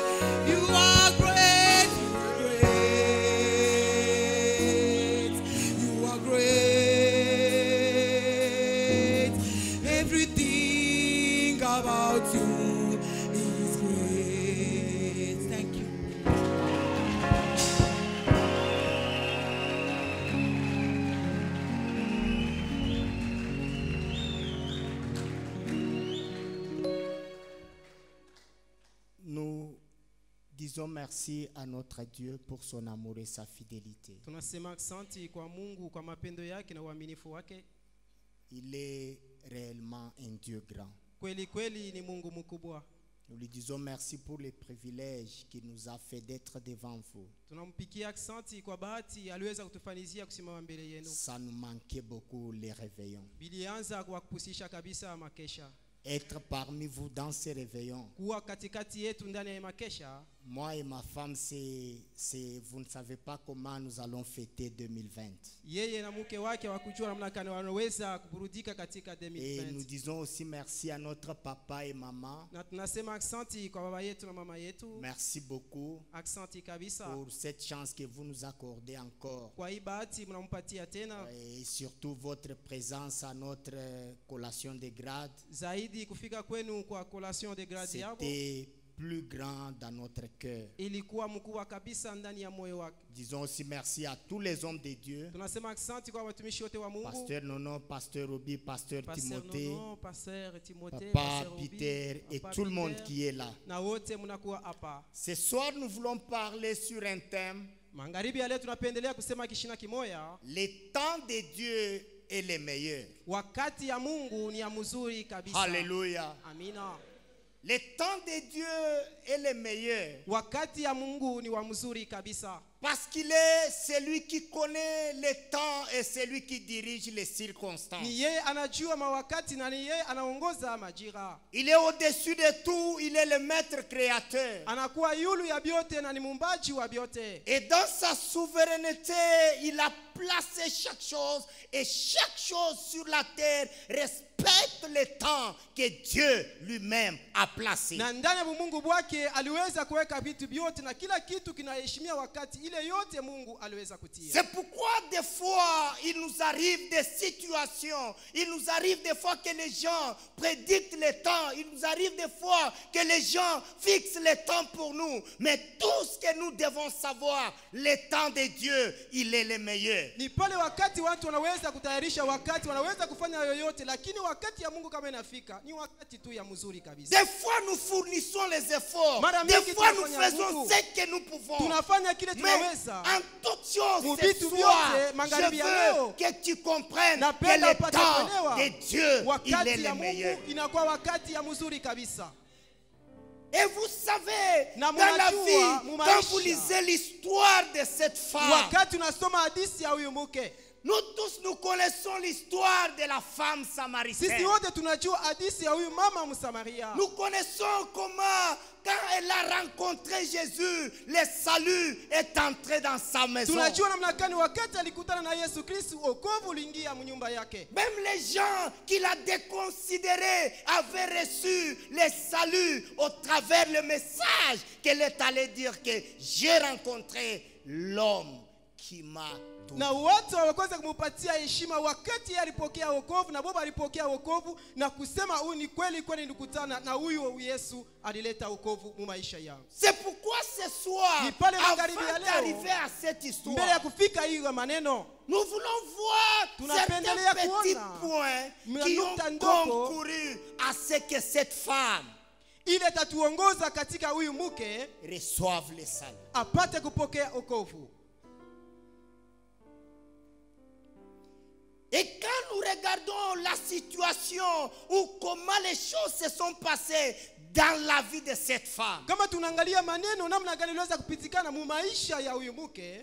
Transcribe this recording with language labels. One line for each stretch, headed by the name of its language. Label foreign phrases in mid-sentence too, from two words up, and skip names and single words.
English: You are great. You are great. Everything about you is great. Thank you.
French: Nous disons merci à notre Dieu pour son amour et sa fidélité.
Swahili: Tunasema asante kwa Mungu kwa mapendo yake na uaminifu wake.
French: Il est réellement un Dieu grand.
Swahili: Kweli kweli ni Mungu mkubwa.
French: Nous lui disons merci pour les privilèges qu'il nous a fait d'être devant vous.
Swahili: Tunampikia asante kwa bahati aliweza kutufanizia kusimama mbele yenu.
French: Ça nous manquait beaucoup les réveillons.
Swahili: Bilianza kwa kupusisha kabisa makesha.
French: Être parmi vous dans ces réveillons.
Swahili: Kuwa katikati yetu ndani ya makesha.
French: Moi et ma femme, vous ne savez pas comment nous allons fêter 2020.
Swahili: Yeye na mke wake wakujua namna gani wanaweza kuburudika katika
French: Et nous 2020. disons aussi merci à notre papa et maman.
Swahili: Na tunasema asante kwa baba yetu na mama yetu.
French: Merci beaucoup
Swahili: Asante kabisa
French: pour cette chance que vous nous accordez encore.
Swahili: kwa hii bahati mnampatia tena.
French: Et surtout votre présence à notre collation de grade.
Swahili: Zaidi kufika kwenu kwa
French: collation de grade
Swahili: yako
French: C'était plus grand dans notre cœur.
Swahili: ilikuwa mkubwa kabisa ndani ya moyo wake.
French: Disons aussi merci à tous les hommes de Dieu.
Swahili: Tunasema asante kwa watumishi wote wa Mungu.
French: Pasteur Nono, Pasteur Roby, Pasteur Pasteur Timothée, Nono, Pasteur Timothée, Papa Pasteur Obi, Peter et Papa tout le monde Peter, qui est là.
Swahili: na wote mnakuwa hapa.
French: Ce soir, nous voulons parler sur un thème.
Swahili: Magharibi ya leo tunapendelea kusema kishina kimoya.
French: Le temps de Dieu est le meilleur.
Swahili: Wakati ya Mungu ni ya mzuri kabisa.
French: Alléluia.
Swahili: Amina.
French: Le temps de Dieu est le meilleur.
Swahili: Wakati ya Mungu ni wa mzuri kabisa.
French: Parce qu'il est celui qui connaît le temps et celui qui dirige les circonstances.
Swahili: Ni yeye anajua mawakati na ni yeye anaongoza majira.
French: Il est au-dessus de tout, il est le maître créateur.
Swahili: Anakuwa yulu ya biote na ni mumbaji wa biote.
French: Et dans sa souveraineté, il a placé chaque chose et chaque chose sur la terre respecte le temps que Dieu lui-même a placé.
Swahili: Na ndani ya Mungu bwake aliweza kuweka vitu vyote na kila kitu kinaheshimia wakati ile yote Mungu aliweza kutia.
French: C'est pourquoi des fois, il nous arrive des situations, il nous arrive des fois que les gens prédictent le temps, il nous arrive des fois que les gens fixent le temps pour nous. Mais tout ce que nous devons savoir, le temps de Dieu, il est le meilleur.
Swahili: Ni pale wakati watu wanaweza kutayarisha wakati, wanaweza kufanya yoyote, lakini wakati ya Mungu kama inafika, ni wakati tu ya mzuri kabisa.
French: Des fois, nous fournissons les efforts.
Swahili: Mara
French: Des
Swahili: mingi
French: fois, nous
Swahili: tunafanya
French: faisons
Swahili: nguvu.
French: ce que nous pouvons.
Swahili: Tunafanya kile
French: Mais
Swahili: tunaweza.
French: en toute chose, ce
Swahili: Mubitu
French: soir,
Swahili: vyote, magharibi
French: je
Swahili: ya leo,
French: veux que tu comprennes que
Swahili: napenda
French: le
Swahili: upate
French: temps
Swahili: kuelewa,
French: de Dieu, il est
Swahili: wakati ya
French: le meilleur.
Swahili: Mungu inakuwa wakati ya mzuri kabisa.
French: Et vous savez,
Swahili: Na
French: dans la
Swahili: munajua,
French: vie,
Swahili: mumaisha,
French: quand vous lisez l'histoire de cette femme,
Swahili: Wakati unasoma hadithi ya huyu mke,
French: nous tous nous connaissons l'histoire de la femme
Swahili: sisi
French: samaritaine.
Swahili: wote tunajua hadithi ya huyu mama Msamaria.
French: Nous connaissons comment, quand elle a rencontré Jésus, le salut est entré dans sa maison.
Swahili: Tunajua namna gani wakati alikutana na Yesu Kristo, wokovu uliingia mnyumba yake.
French: Même les gens qui l'a déconsidéré avaient reçu le salut au travers le message qu'elle est allée dire que j'ai rencontré l'homme qui m'a tout.
Swahili: Na watu hawakaweza kumupatia heshima wakati yeye alipokea wokovu, na Baba alipokea wokovu na kusema huyu ni kweli kweli nilikutana na huyu Yesu alileta wokovu mu maisha yangu.
French: C'est pourquoi ce soir,
Swahili: Ni pale
French: avant
Swahili: magharibi ya leo,
French: d'arriver à cette
Swahili: Mbele
French: histoire,
Swahili: ya kufika hiyo maneno,
French: nous voulons voir
Swahili: tunapendelea
French: certains petits
Swahili: kuona
French: points qui ont
Swahili: nukta ndogo
French: concouru à ce que cette femme
Swahili: ile tatuongoza katika huyu mke
French: reçoive le salut.
Swahili: apate kupokea wokovu.
French: Et quand nous regardons la situation ou comment les choses se sont passées dans la vie de cette femme,
Swahili: Kama tunaangalia maneno namna gani iliweza kupitikana mu maisha ya huyu mke,